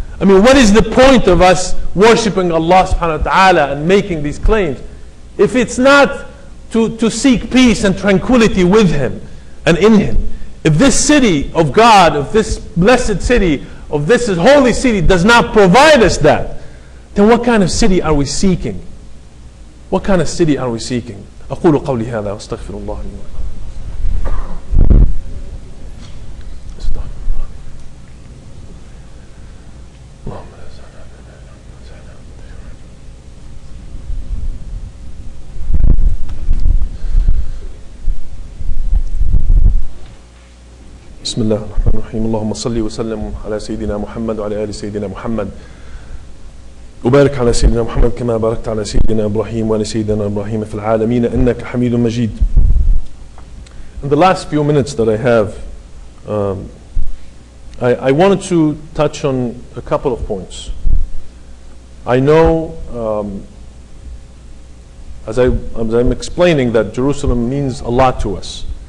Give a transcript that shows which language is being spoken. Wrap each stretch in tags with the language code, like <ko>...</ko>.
<en>I mean, what is the point of us worshipping Allah subhanahu wa ta'ala and making these claims if it's not to seek peace and tranquility with Him and in Him? If this city of God, if this blessed city, of this holy city does not provide us that, then what kind of city are we seeking? What kind of city are we seeking?</en> <ar>أقول قولي هذا وأستغفر الله لي ولكم. بسم الله الرحمن الرحيم. اللهم صل وسلم على سيدنا محمد وعلى آل سيدنا محمد وبارك على سيدنا محمد كما باركت على سيدنا إبراهيم وعلى سيدنا إبراهيم في العالمين إنك حميد مجيد.</ar> <en>In the last few minutes that I have, I wanted to touch on a couple of points. I know, as I'm explaining, that Jerusalem means a lot to us.</en>